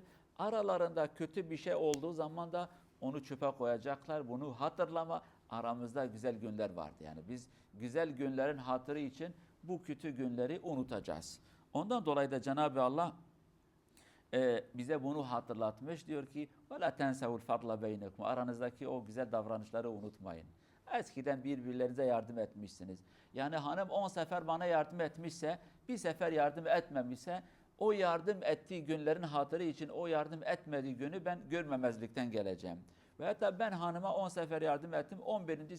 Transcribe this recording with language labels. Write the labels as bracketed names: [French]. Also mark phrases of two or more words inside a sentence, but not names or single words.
[Turkish] Aralarında kötü bir şey olduğu zaman da onu çöpe koyacaklar. Bunu hatırlama. Aramızda güzel günler vardı. Yani biz güzel günlerin hatırı için bu kötü günleri unutacağız. Ondan dolayı da Cenab-ı Allah bize bunu hatırlatmış. Diyor ki [Arabic] وَلَا تَنْسَوُ الْفَضْلَ بَيْنَكُمْ [Turkish] Aranızdaki o güzel davranışları unutmayın. Eskiden birbirlerinize yardım etmişsiniz. Yani hanım 10 sefer bana yardım etmişse, bir sefer yardım etmemişse, o yardım ettiği günlerin hatırı için o yardım etmediği günü ben görmemezlikten geleceğim. Ve hatta ben hanıma 10 sefer yardım ettim, 11.